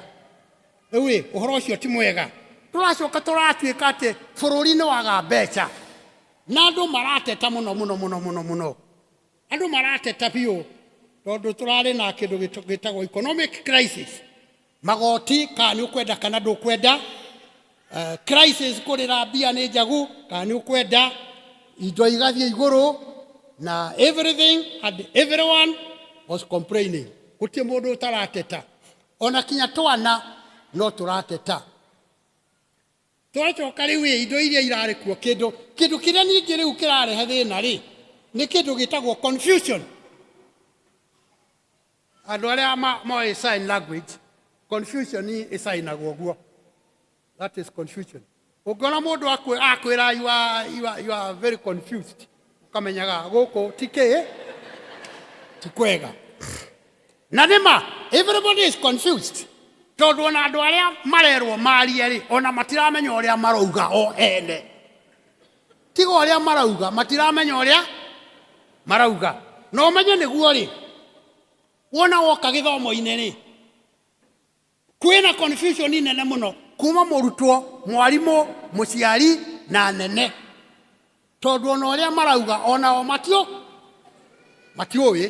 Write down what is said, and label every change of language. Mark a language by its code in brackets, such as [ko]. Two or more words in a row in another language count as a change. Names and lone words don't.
[ki] Rĩu ũhoro ũcio ti mwega, tũracoka tũratuĩka atĩ bũrũri nĩ waga mbeca na andũ marateta mũno, andũ marateta biũ tondũ tũrarĩ na kĩndũ gĩtagwo [en] economic crisis, [ki] magoti kana nĩ ũkwenda kana ndũkwenda, crisis kũrĩra mbia nĩ njagu kana nĩ ũkwenda, indo igathiĩ igũrũ na [en] everything and everyone was complaining. [ki] Gũtirĩ mũndũ ũtarateta, ona kinya twana no tũrateta. Twacoka rĩu indo iria irarĩ kuo, kĩndũ kĩrĩa ningĩ rĩu kĩrarehe thĩna rĩ nĩ kĩndũ gĩtagwo confusion. Andũ arĩa moĩ [en] sign language, [ki] confusion ĩcainagwo guo, [en] that is confusion. [ki] Ũngĩona mũndũ akwĩra [en] you are very confused, [ki] ũkamenyaga gũkũ ti kwega. Na nĩma [en] everybody is confused [ki] tondũ ona andũ arĩa marerwo marie rĩ ona matiramenya ũrĩa marauga o ene, tiga ũrĩa marauga matiramenya ũrĩa marauga. No ũmenye nĩguo rĩ wona woka gĩthomo-inĩ rĩ kwĩna confusion nene mũno kuma mũrutwo, mwarimũ, mũciari na nene, tondũ ona ũrĩa marauga onao matiũĩ.